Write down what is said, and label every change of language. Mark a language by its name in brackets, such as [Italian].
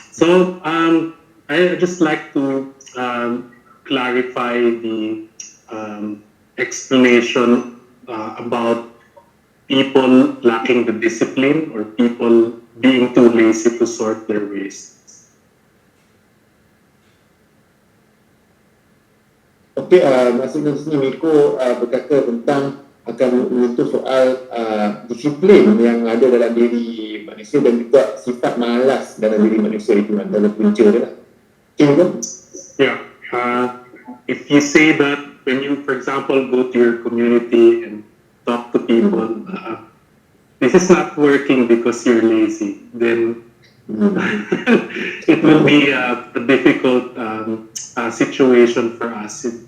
[English] So I just like to clarify the explanation about people lacking the discipline or people being too lazy to sort their waste. [Malay] Okey, maksudnya di sini Miko berkata tentang akan menyentuh soal disiplin yang ada dalam diri manusia dan juga sifat malas dalam diri manusia itu antara punca dia lah. [English] Okay, Miko? Yeah. If you say that when you, for example, go to your community and talk to people, this is not working because you're lazy, then it will be a difficult situation for us.